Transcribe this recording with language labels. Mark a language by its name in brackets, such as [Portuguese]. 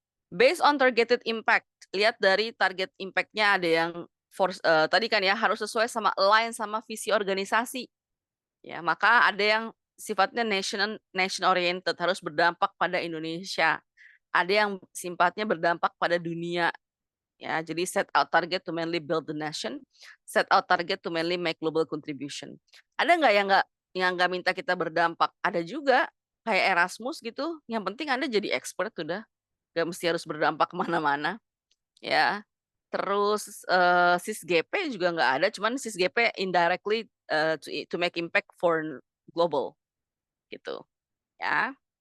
[English] Based on targeted impact, [Indonesian] lihat dari target impact-nya ada yang tadi kan ya harus sesuai sama align sama visi organisasi. Ya, maka ada yang sifatnya nation oriented, harus berdampak pada Indonesia. Ada yang sifatnya berdampak pada dunia. Ya, jadi [English] set out target to mainly build the nation, set out target to mainly make global contribution. [Indonesian] Ada nggak yang nggak minta kita berdampak? Ada juga kayak Erasmus gitu. Yang penting Anda jadi expert udah, nggak mesti harus berdampak kemana-mana. Ya, terus SISGP juga nggak ada, cuman SISGP [English] indirectly to make impact for global [Indonesian] gitu, ya.